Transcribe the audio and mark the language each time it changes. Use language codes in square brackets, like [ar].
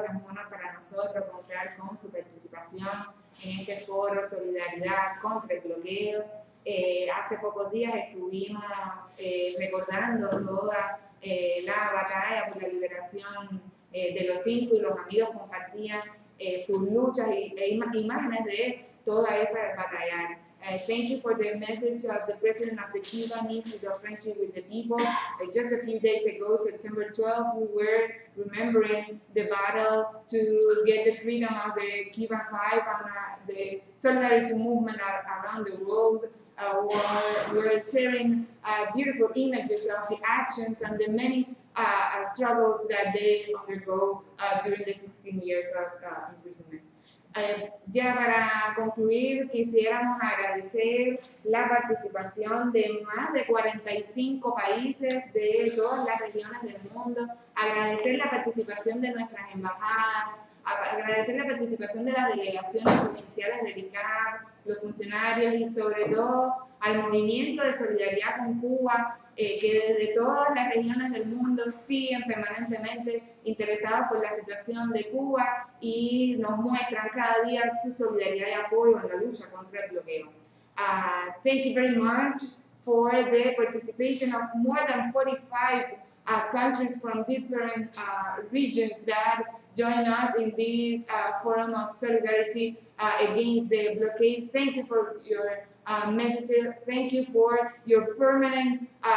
[es] Es un honor para nosotros contar con su participación en este foro Solidaridad contra el bloqueo. Hace pocos días estuvimos recordando toda la batalla por la liberación de los 5 y los amigos compartían sus luchas e imágenes de toda esa batalla. [en] Thank you for the message of the President of the Cuban Institute of Friendship with the People. Just a few days ago, September 12th, we were remembering the battle to get the freedom of the Cuban Five and the solidarity movement around the world. We're sharing beautiful images of the actions and the many struggles that they undergo during the 16 years of imprisonment. [es] Ya para concluir, quisiéramos agradecer la participación de más de 45 países de todas las regiones del mundo, agradecer la participación de nuestras embajadas, agradecer la participación de las delegaciones provinciales del ICAP, los funcionarios y sobre todo al movimiento de solidaridad con Cuba, que desde todas las regiones del mundo siguen permanentemente interesados por la situación de Cuba y nos muestran cada día su solidaridad y apoyo en la lucha contra el bloqueo. [en] Thank you very much for the participation of more than 45 countries from different regions that join us in this forum of solidarity against the blockade. Thank you for your messages. Thank you for your permanent